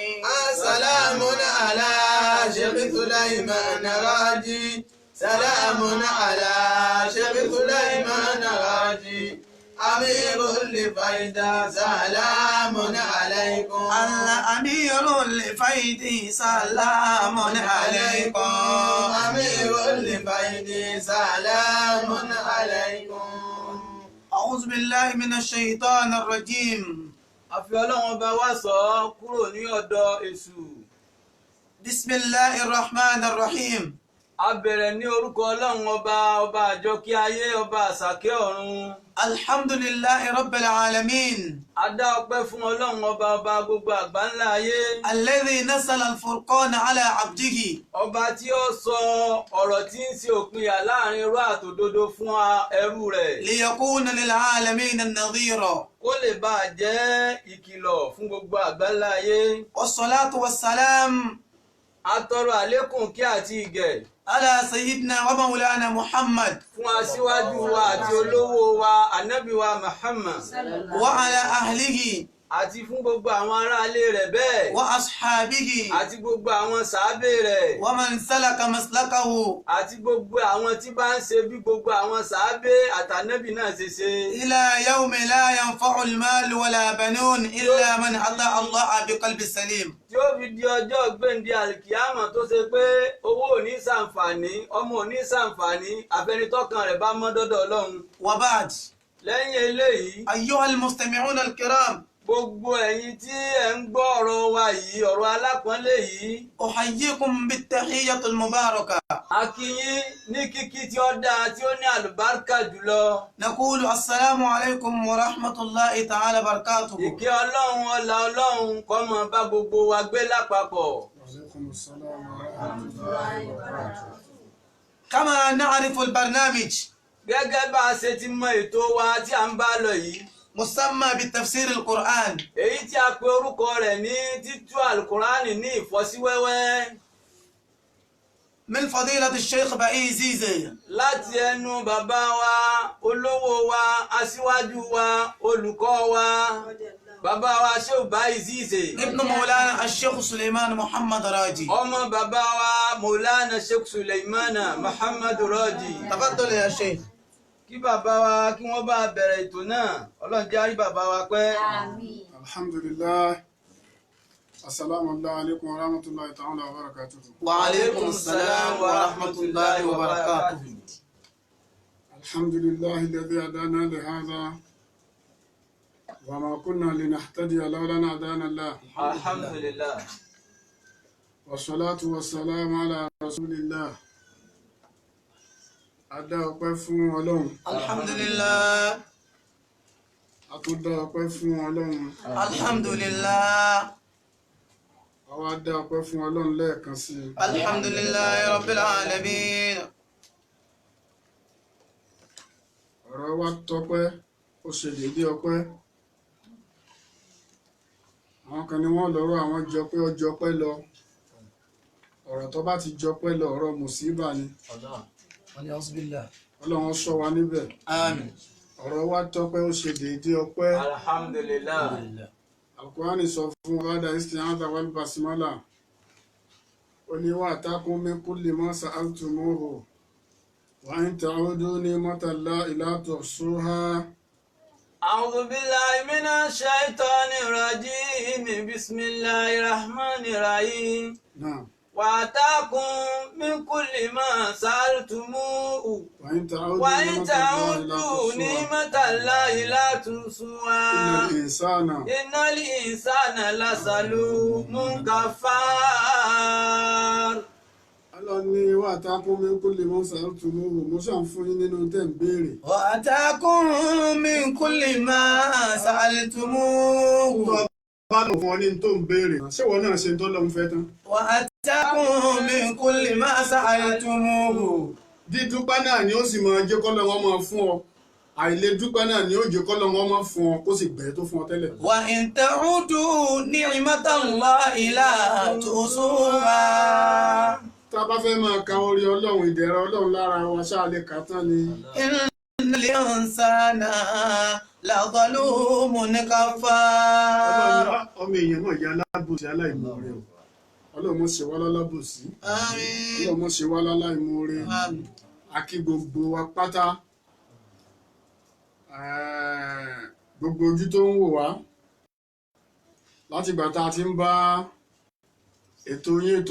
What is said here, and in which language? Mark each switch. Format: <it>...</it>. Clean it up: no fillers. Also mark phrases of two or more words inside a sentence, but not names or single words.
<ar>سلام على شيخ سليمان راجي سلام على شيخ سليمان راجي أمير الفايدة سلام عليكم. الأمير الفيد سلام عليكم. أمير الفايد سلام عليكم. أعوذ بالله من الشيطان الرجيم.</ar> <yo>àfi ọlọ́run ọba wa sọ ọ́ kúrò ní ọ̀dọ̀ èṣù.</yo> <ar>بسم الله الرحمن الرحيم.</ar> <yo>a bẹ̀rẹ̀ ní orúkọ ọlọ́run ọba àjọkí ayé ọba àsàkẹ́ ọ̀run.</yo> <ar>الحمد لله رب العالمين.</ar> <yo>a dá ọpẹ́ fún ọlọ́run ọba gbogbo àgbáńlá ayé.</yo> <ar>الذي نزل الفرقان على عبده.</ar> <yo>ọba tí ó sọ ọ̀rọ̀ tí ń ṣe òpinya láàrin irọ́ àtòdodo fún ẹrú rẹ̀.</yo> <ar>ليكون للعالمين نظيرا.</ar> <yo>kó lè bá a jẹ́ ìkìlọ̀ fún gbogbo àgbáńlá ayé.</yo> <ar>والصلاة والسلام</ar> <yo>a tọrọ àlékún kí àti ìgẹ̀</yo> <ar>على سيدنا ومولانا محمد</ar> <yo>fún aṣíwájú wa àti olówó wa ànábì wa Muhammad</yo> <ar>وعلى أهله</ar> <yo>àti fún gbogbo àwọn aráalé rẹ̀ bẹ́ẹ̀</yo> <ar>وأصحابه</ar> <yo>àti gbogbo àwọn sàábé rẹ̀</yo> <ar>ومن سلك مسلكه</ar> <yo>àti gbogbo àwọn tí bá ń ṣe bí gbogbo àwọn sàábé àtànábì náà ṣe ṣe.</yo> <ar>إلى يوم لا ينفع المال ولا بنون إلا من أتى الله بقلب سليم.</ar> <yo>tí ó fi di ọjọ́ gbẹ̀ǹdé àlìkìyámà tó ṣe pé owó ò ní ṣàǹfààní ọmọ ò ní ṣàǹfààní àfẹnitọ́kàn rẹ̀ bá mọ́ dọ́dọ̀ Ọlọ́run.</yo> <ar>وبعد</ar> <yo>lẹ́yìn eléyìí</yo> <ar>أيها المستمعون الكرام،</ar> <yo>gbogbo ẹ̀yin tí ẹ̀ ń gbọ́ ọ̀rọ̀ wa yìí ọ̀rọ̀ alápọ̀nlé yìí.</yo> <ar>أحييكم بالتحية المباركة.</ar> <yo>a kí yín ní kíkí tí ó dáa tí ó ní àlùbáríkà jùlọ.</yo> <ar>نقول السلام عليكم ورحمة الله تعالى وبركاته.</ar> <yo>ìkẹ́ ọlọ́run ọlá ọlọ́run kó máa bá gbogbo wa gbé lápapọ̀.</yo> <ar>كما نعرف البرنامج</ar> <yo>gẹ́gẹ́ bá a ṣe ti mọ ètò wa tí a ń bá lọ yìí.</yo> <ar>مسمى بتفسير القرآن.</ar> <yo>èyí tí a pe orúkọ rẹ̀ ní títú alukurani ní ìfọ́síwẹ́wẹ́.</yo> <ar>من فضيلة الشيخ بائي زيزي.</ar> <yo>láti ẹnu bàbá wa olówó wa aṣíwájú wa olùkọ́ wa bàbá wa Sheikh Báyìí Zíze.</yo> <ar>ابن مولانا الشيخ سليمان محمد راجي.</ar> <yo>ọmọ bàbá wa Maulana Sheikh Suleimana Muhammad Raji.</yo> <ar>تفضل يا شيخ.</ar> <yo>kí bàbá wa kí wọ́n bá bẹ̀rẹ̀ ètò náà ọlọ́run jẹ́ á rí bàbá wa pẹ́.</yo> <ar>Alhamdulillah. السلام عليكم ورحمة الله تعالى وبركاته. وعليكم السلام ورحمة الله وبركاته. الحمد لله الذي هدانا لهذا وما كنا لنهتدي لولا أن هدانا الله. alhamdulillah. والصلاة والسلام على رسول الله.</ar> <yo>A dá ọpẹ́ fún Ọlọ́run.</yo> <ar>الحمد لله.</ar> <yo>A tún dá ọpẹ́ fún Ọlọ́run.</yo> <ar>الحمد لله.</ar> <yo>A wá dá ọpẹ́ fún Ọlọ́run lẹ́ẹ̀kan sí i.</yo> <ar>الحمد لله رب العالمين.</ar> <yo>Ọ̀rọ̀ wa tọpẹ́, ó ṣe dédé ọpẹ́. Àwọn kan ni wọ́n lọ́rọ̀ àwọn jọpẹ́ ó jọpẹ́ lọ. Ọ̀rọ̀ tó bá ti jọpẹ́ lọ ọ̀rọ̀ mùsíbà ni. Ọlọ́run ṣọ́ wa níbẹ̀.</yo> <ar>آمين.</ar> <yo>Ọ̀rọ̀ wa tọpẹ́ ó ṣe dédé ọpẹ́.</yo> <ar>alhamdulillah.</ar> <yo>Al-Qur'ani sọ fún wàdà</yo> <ar>الاستعاذة والبسملة.</ar> <yo>Ó ní</yo> <ar>وآتاكم من كل ما سألتموه. وإن تعدوا نعمة الله لا تحصوها. أعوذ بالله من الشيطان الرجيم بسم الله الرحمن الرحيم. Naam. وآتاكم من كل ما سألتموه وإن وإن تعودوا نعمة الله لا تحصوها إن الإنسان لظلوم كفار.</ar> <yo>Ọlọ́run ní</yo> <ar>وآتاكم من كل ما سألتموه</ar> <yo>mo ṣàn fún yín nínú tẹ́ ń béèrè.</yo> <ar>وأتاكم من كل ما سألتموه.</ar> <yo>Bá lọ fún ọ ní tó ń béèrè. Ṣé wọn náà ṣe tó lọ́n fẹ́ tán?</yo> <ar>وأتاكم من كل ما سألتموه.</ar> <yo>Dídúpẹ́ náà ni ó sì máa jẹ́ kọ́lọ́ wọn máa fún ọ. Àìlè dúpẹ́ náà ni ó jẹ́ kọ́lọ́ wọn máa fún ọ kó sì gbẹ̀ẹ́ tó fún ọ tẹ́lẹ̀.</yo> <ar>وإن تعودوا نعمة الله لا تحصوها.</ar> <yo>Tá a bá fẹ́ máa ka orí Ọlọ́run ìdẹ̀ra Ọlọ́run lára wa ṣáà lè kà tán ni.</yo> <ar>إن الإنسان لظلوم كفار.</ar> <yo>Ọmọ èèyàn mọ̀ ìyá alábòsí aláìmoore o. Ọlọ́run mọ̀ ṣe wá lálábòsí.</yo> <ar>آمين.</ar> <yo>Ọlọ́run mọ̀ ṣe wá láláìmoore.</yo> <ar>آمين.</ar> <yo>A kí gbogbo wa pátá. gbogbo ojú tó ń wò wá láti ìgbà tá a ti ń bá ètò yín ètò</yo>